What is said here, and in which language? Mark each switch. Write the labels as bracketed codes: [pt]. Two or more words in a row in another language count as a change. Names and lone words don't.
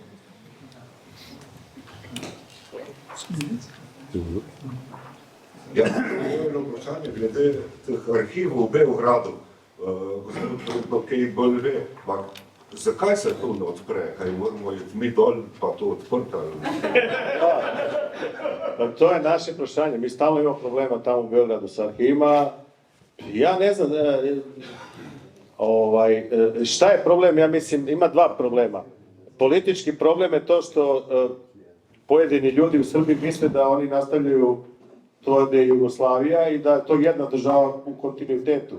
[sl] Ja, eno vprašanje glede teh arhivov v Beogradu. Gospod kaj bolj ve, zakaj se to ne odpre? Kaj moramo iti mi dol, pa to odprta? To je naše vprašanje. [sr] Mi stalno imamo problema tamo u Beogradu s arhivima. Ja ne znam, šta je problem? Ja mislim, ima dva problema. Politički problem je to što pojedini ljudi u Srbiji misle da oni nastavljaju to da je Jugoslavija i da je to jedna država u kontinuitetu.